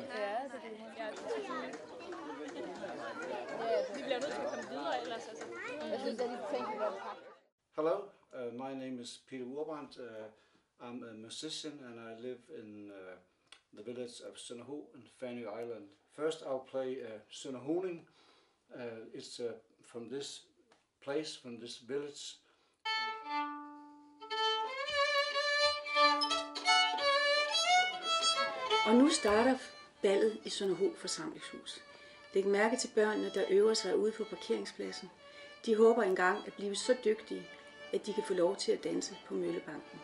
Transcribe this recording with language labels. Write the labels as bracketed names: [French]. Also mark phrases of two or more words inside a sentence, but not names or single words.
[Danish] Ja, det er det. Vi bliver nødt til at komme videre ellers. Altså. Jeg synes, at de tænker, at [English] Hello, my name is Peter Urbrandt. I'm a musician and I live in the village of Sønderho in Fanø Island. First I'll play Sønderhoning. It's from this place, from this village. [Danish] Og nu starter ballet i Sønderho forsamlingshus. Læg mærke til børnene, der øver sig ude på parkeringspladsen. De håber engang at blive så dygtige, at de kan få lov til at danse på Møllebanken.